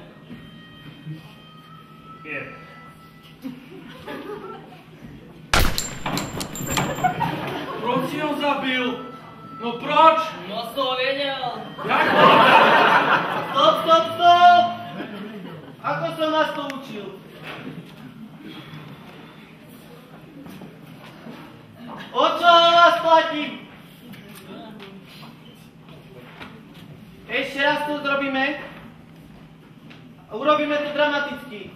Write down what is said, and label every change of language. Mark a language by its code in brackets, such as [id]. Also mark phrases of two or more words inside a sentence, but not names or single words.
[cs] 5. Proč si ho zabil? No proč? Moc toho věděl. Jak? Stop! [sk] Ako som nás to učil? O čo vás platím? Ešte raz to zrobíme a urobíme to dramaticky.